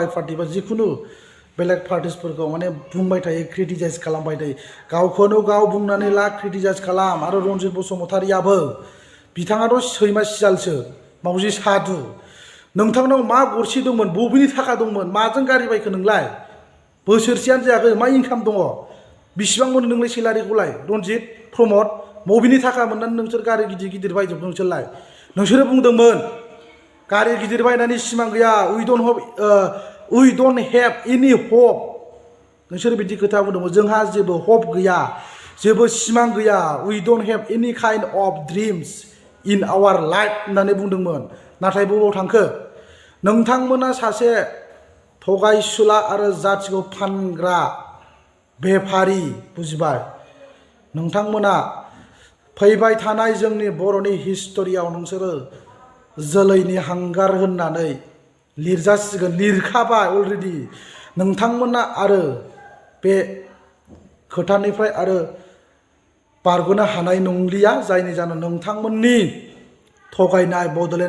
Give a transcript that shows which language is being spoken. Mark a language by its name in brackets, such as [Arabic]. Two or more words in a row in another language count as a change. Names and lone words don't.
[Bodo] पार्टि बा जिखुनु बेलेग पार्टिसफोरखौ माने बुंबाय थायो क्रिटिसाइज खालामबाय थायो गावखौनो गाव बुंनानै ला क्रिटिसाइज खालाम आरो रनजित बसुमतारियाबो बिथाङाथ' सैमा सियालसो मावजि सादु नोंथांनाव मा गरसि दंमोन बबेनि थाखा दंमोन माजों गारि बायखो नोंलाय बोसोरसेयानो जायाखै मा इनकाम दङ बिसिबां मोनो नोंलाय सेलारिखौलाय रनजित प्रमद बबेनि थाखा मोननानै नोंसोर गारि गिदिर गिदिर बायजोबदों नोंसोरलाय नोंसोरो बुंदोंमोन गारि गिदिर बायनानै सिमां गैया [English] we don't have any hope [Bodo] नोंसोर बिदि खोथा बुंदोंमोन जोंहा जेबो हप गैया जेबो सिमां गैया [English] we don't have any kind of dreams in our life [Bodo] होननानै बुंदोंमोन नाथाय बबाव थांखो नोंथांमोना सासे थगायसुला आरो जाथिखौ फानग्रा बेफारि बुजिबाय नोंथांमोना फैबाय थानाय जोंनि बर'नि हिस्टरियाव नोंसोरो जोलैनि हांगार होननानै लिरजासिगोन लिरखाबाय अलरेडि नोंथांमोना आरो बे खोथानिफ्राय आरो बारग'नो हानाय नंलिया जायनि जाहोनाव नोंथांमोननि थगायनाय बड'लेण्ड